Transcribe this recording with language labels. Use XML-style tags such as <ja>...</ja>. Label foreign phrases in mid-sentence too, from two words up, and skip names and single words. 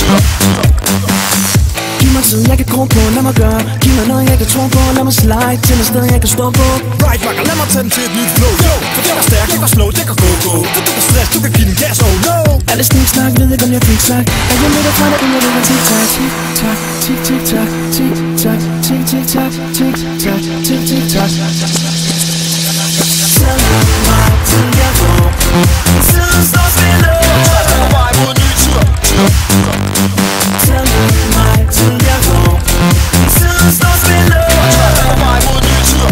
<da>Giv mig tid, jeg kan gro på, lad mig gøre. Giv mig noget, jeg kan tro på, lad mig slide til et sted, jeg kan stå på. Right, makker, lad mig tage den til et nyt flow. Yo, for det var stærk, det var slow, det kan gå. For du kan stress, du kan give den gas,</da> <en>oh no.</en> <da>Alle sniksnak, ved ikke om jeg fik sagt. Jeg vil med dig fra dig, inden jeg ligger tik-tak. Tik-tak, tik-tak, tik-tak, tik-tak, tik-tak, tik-tak. Tag mig til jeg går. Tiden står stille. På vej mod nye tider. Tag mig til jeg går. Tiden står stille. På vej mod nye tider.</da>